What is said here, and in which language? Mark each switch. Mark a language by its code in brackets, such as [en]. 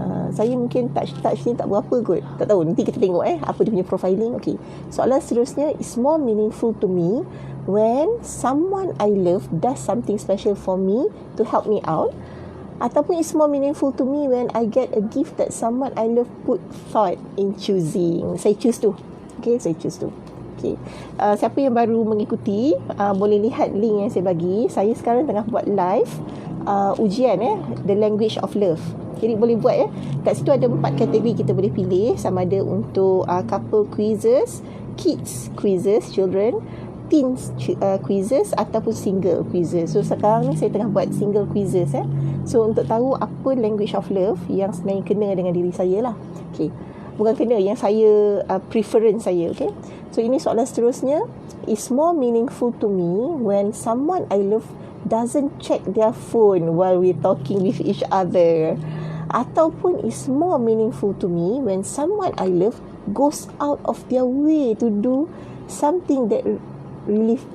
[ms] Saya mungkin touch ni tak berapa kot. Tak tahu, nanti kita tengok apa dia punya profiling. Okay. Soalan seterusnya, [en] it's more meaningful to me when someone I love does something special for me to help me out. Ataupun it's more meaningful to me when I get a gift that someone I love put thought in choosing. [ms] Saya choose tu. Okay, saya choose tu. Okay. Siapa yang baru mengikuti, boleh lihat link yang saya bagi. Saya sekarang tengah buat live ujian The Language of Love. Jadi boleh buat Kat situ ada 4 kategori kita boleh pilih, sama ada untuk couple quizzes, kids quizzes, children, teens quizzes ataupun single quizzes. So sekarang ni saya tengah buat single quizzes So untuk tahu apa language of love yang sebenarnya kena dengan diri saya lah. Okay. Bukan kena, yang saya preference saya. Okay. So ini soalan seterusnya. [en] It's more meaningful to me when someone I love doesn't check their phone while we're talking with each other. Ataupun it's more meaningful to me when someone I love goes out of their way to do something that really